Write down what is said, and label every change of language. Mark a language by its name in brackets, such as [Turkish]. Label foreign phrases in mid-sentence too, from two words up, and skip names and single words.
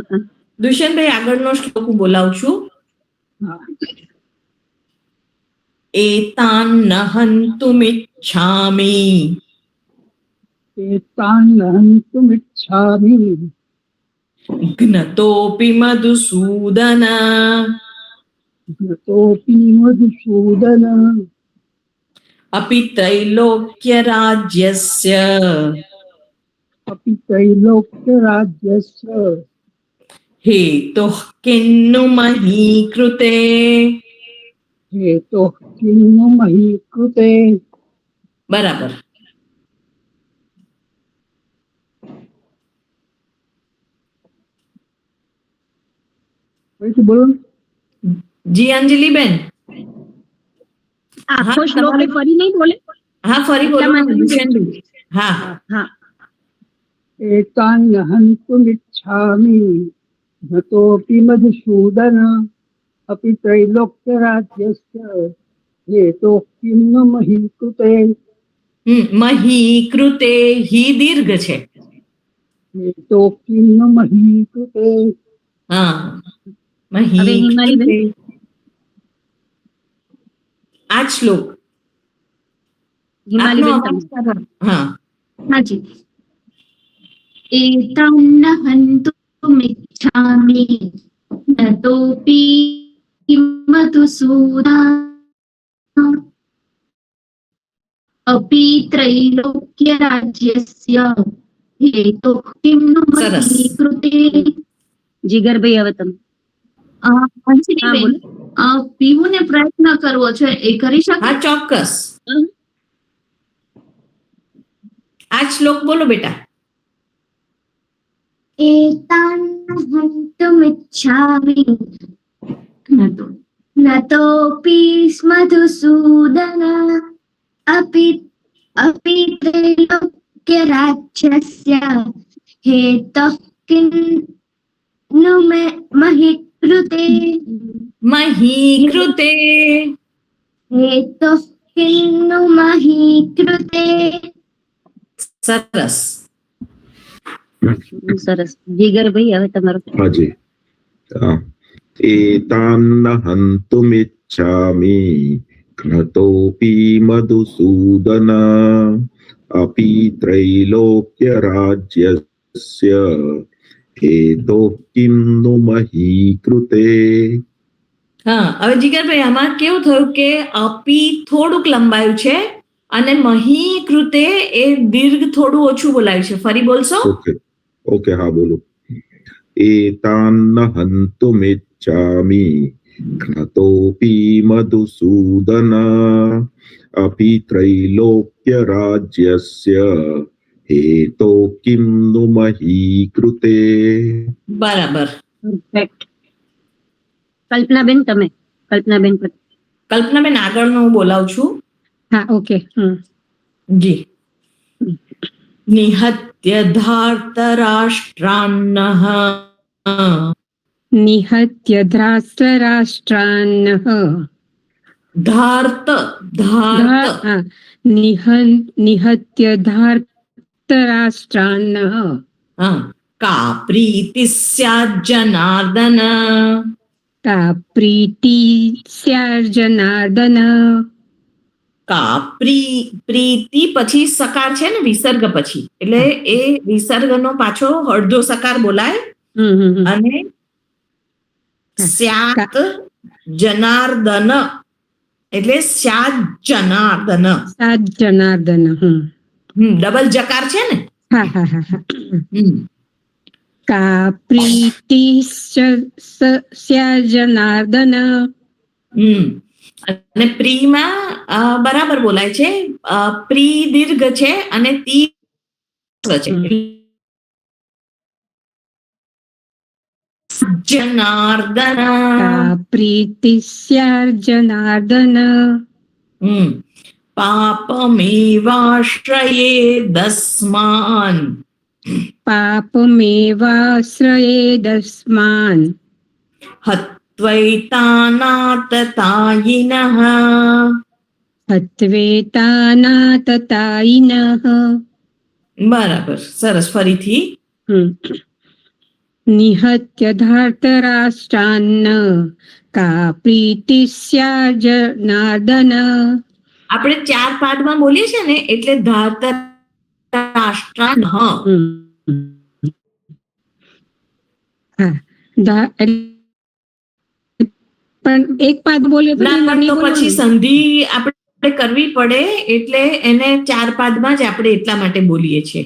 [Gujarati] દુષ્યંતભાઈ, આગળનો શ્લોક હું બોલાવું છું. [Sanskrit] एतान हंतुमिच्छामि ज्ञतोपी मधुसूदन અપિ त्रैलोक्य राज्यस्य हेतुः किन्नु मही कृते. [Gujarati] બરાબર. જી અંજલિબેન, આખો શ્લોક ફરી નહીં બોલે. હા, ફરી બોલો. હા, [Sanskrit] एतान् हन्तुमिच्छामि घतोऽपि मधुसूदन अपि त्रैलोक्यराज्यस्य हेतोः किं न मही कृते मही कृते [Gujarati] હી દીર્ઘ છે. [Sanskrit] हेतोः किं न मही कृते [Gujarati] હા હવે [Sanskrit] મહી [Gujarati] હિમાલીબેન કૃતે. આ જ શ્લોક આપનો હિમાલીબેન અવાજ તમે કરો. હા [Sanskrit] હાજી. एतं न હन्तुमिच्छामि नतोऽपि मधुसूदन अपि त्रैलोक्यराज्यस्य हेतुः किं नु [Gujarati] સરસ. [Sanskrit] मही कृते [Gujarati] જીગરભાઈ હવે તમે હા અંજલિબેન બોલો પીવુંને પ્રયત્ન કરવો છે એ કરી શકે? હા ચોક્કસ. આ જ શ્લોક બોલો બેટા. [Sanskrit] एतान् हन्तुमिच्छामि नतोऽपि मधुसूदन अपि अपि त्रैलोक्यराज्यस्य हेतुः किं नु महि कृते मही कृते. हेतुः किं नु महि कृते [Gujarati] સરસ. સરસ જીગરભાઈ હવે તમારો હાજી. [Sanskrit] એતાન્ન હन्तुमिच्छामि घ्नतोऽपि मधुसूदन अपि त्रैलोक्यराज्यस्य हेतोः किं नु मही कृते [Gujarati] હા હવે જીગરભાઈ આમાં કેવું થયું કે અપી થોડુંક લંબાયું છે અને [Sanskrit] मही कृते [Gujarati] એ દીર્ઘ થોડું ઓછું બોલાયું છે. ફરી બોલશો? ઓકે ઓકે હા બોલો. એતાન્ન હन्तुमिच्छामि घ्नतोऽपि मधुसूदन अपि त्रैलोक्यराज्यस्य हेतोः किं नु मही कृते બરાબર. પરફેક્ટ. કલ્પનાબેન તમે કલ્પનાબેન કલ્પનાબેન આગળનું હું બોલાવું છું. હા ઓકે [Sanskrit] જી. निहत्य धार्तराष्ट्रान्नः निहत्य धृतराष्ट्रान्नः धार्त धार्त निहत्य धार्तराष्ट्रान्नः હા का प्रीति स्याज्जनार्दन का प्रीति स्यार्जनार्दन का प्रीति [Gujarati] પછી સકાર છે ને વિસર્ગ પછી એટલે એ વિસર્ગનો પાછો અડધો સકાર બોલાય અને [Sanskrit] स्यात जनार्दन [Gujarati] એટલે [Sanskrit] स्यात जनार्दन. सात जनार्दन [Gujarati] ડબલ જકાર છે ને. [Sanskrit] हा हा हा का प्रीति स्यार्जनार्दन [Gujarati] અને પ્રીમાં બરાબર બોલાય છે. પ્રી દીર્ઘ છે અને તી છે. [Sanskrit] જનાર્દન प्रीति स्यार्जनार्दन पापमेवाश्रये दस्मान पापमेवाश्रयेदस्मान् હત્વૈતાનાતતાયિનઃ हत्वेतानाततायिनः. [Gujarati] બરાબર સરસ. ફરીથી [Sanskrit] निहत्य धार्तराष्ट्रान्न का प्रीति स्यार्जनार्दन. [Gujarati] આપણે ચાર પાદમાં બોલીએ છીએ ને એટલે [Sanskrit] धार्तराष्ट्रान्नः. [Gujarati] પણ એક પાદ બોલ્યો તો પછી સંધિ આપણે કરવી પડે એટલે એને ચાર પાદમાં જ આપણે એટલા માટે બોલીએ છીએ.